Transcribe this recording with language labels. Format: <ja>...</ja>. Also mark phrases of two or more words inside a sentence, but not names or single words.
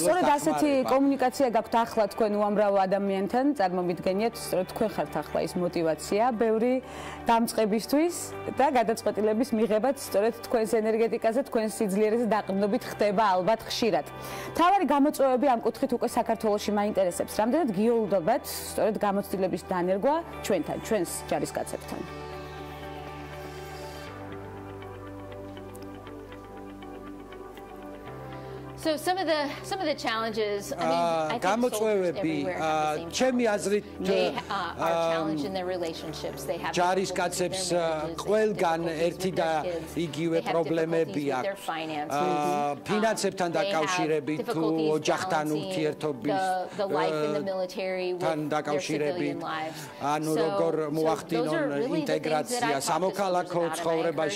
<ka>სწორედ ასეთი კომუნიკაცია გაქვთ ახლა თქვენ უამრავ ადამიანთან წარმომიდგენიათ სწორედ თქვენ ხართ ახლა ის мотиваცია ბევრი დამწყებისთვის და გადაწყვეტილების მიღებაც სწორედ თქვენს ენერგეტიკაზე თქვენს სიძლიერეზე დაყრდნობით ხდება ალბათ ხშირად თავარი გამოწვევები ამ კუთხით უკვე საქართველოში მაინტერესებს რამდენად გიოლდობთ სწორედ გამოცდილების დანერგვა ჩვენთან ჩვენს ჯარისკაცებთან</ka> <en>So some of the challenges I mean</en> <ka>გამოწვევები ჩემი აზრით</ka> <en>are challenged in their relationships they have</en> <ka>ჯარისკაცებს ყველგან ერთი და იგივე პრობლემები აქვს ფინანსებთან დაკავშირებით თუ ოჯახთან ურთიერთობის თან დაკავშირებით ანუ როგორ მოახდინონ ინტეგრაცია სამოქალაქო ცხოვრებაში</ka>